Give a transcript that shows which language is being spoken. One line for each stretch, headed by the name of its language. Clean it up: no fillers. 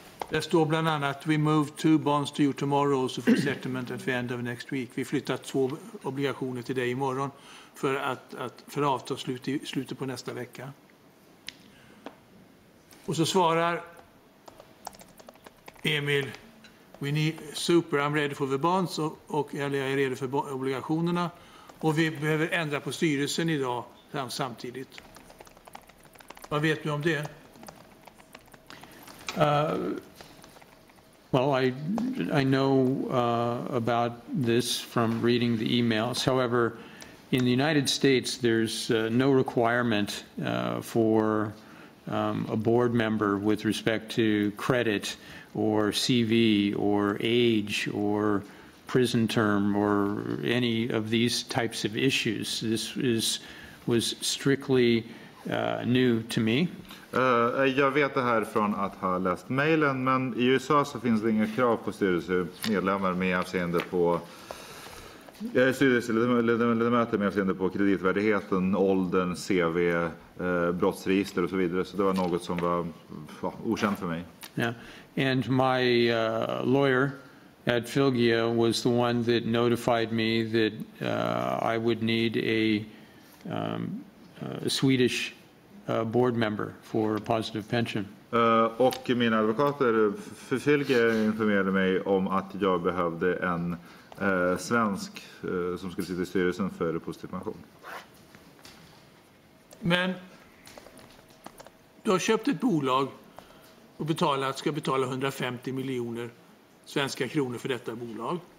Swedish: Där står bland annat
English: we move 2 bonds to you tomorrow also for settlement at the end of next week.
Swedish: Vi flyttar 2 obligationer till dig imorgon för avtalsslut i slutet på nästa vecka. Och så svarar Emil,
English: we need, super, I'm ready for the bonds,
Swedish: och jag är redo för obligationerna, och vi behöver ändra på styrelsen idag samtidigt. Vad vet du om det?
English: Well, I know about this from reading the emails. However, in the United States, there's no requirement for a board member with respect to credit or CV or age or prison term or any of these types of issues. This was strictly new to me.
Swedish: Jag vet det här från att ha läst mejlen, men i USA så finns det inga krav på styrelsemedlemmar med avseende på styrelseledamöter med avseende på kreditvärdigheten, åldern, CV, brottsregister och så vidare. Så det var något som var okänt för mig.
English: Yeah. And my lawyer at Filgia was the one that notified me that I would need a Swedish board member for a positive pension.
Swedish: Och mina advokater för Filgia informerade mig om att jag behövde en svensk som skulle sitta i styrelsen för positiv pension. Men du har köpt ett bolag och ska betala 150 miljoner svenska kronor för detta bolag.